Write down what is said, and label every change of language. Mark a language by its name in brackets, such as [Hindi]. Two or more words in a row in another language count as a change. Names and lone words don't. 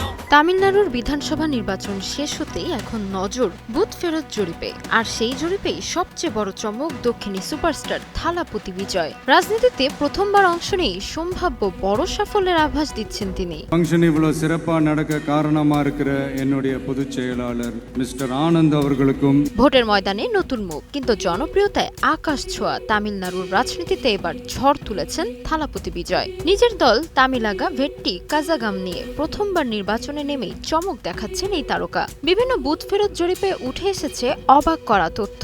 [Bangla] তামিলনাড়ুর বিধানসভা নির্বাচন শেষ হতেই এখন নজর বুথ ফেরত জরিপে। আর সেই জরিপেই সবচেয়ে বড় চমক দক্ষিণী সুপারস্টার থালাপতি বিজয়। রাজনীতিতে প্রথমবার অংশ নিয়ে সম্ভাব্য বড় সাফল্যের আভাস দিচ্ছেন তিনি। [Tamil] ஃபங்க்ஷன் இவ்வளவு சிறப்பா நடக்க காரணமா இருக்கிற என்னுடைய பொதுச் செயலாளர் மிஸ்டர் ஆனந்த் அவர்களுக்கும் [Bangla] ভোটের ময়দানে নতুন মুখ, কিন্তু জনপ্রিয়তায় আকাশ ছোঁয়া তামিলনাড়ুর রাজনীতিতে এবার ঝড় তুলেছেন থালাপতি বিজয়। নিজের দল তামিলাগা ভেট্টি কাজাগাম নিয়ে প্রথমবার নির্বাচনে নেমেই চমক দেখাচ্ছেন এই তারকা। বিভিন্ন বুথ ফেরত জরিপে উঠে এসেছে অবাক করা তথ্য।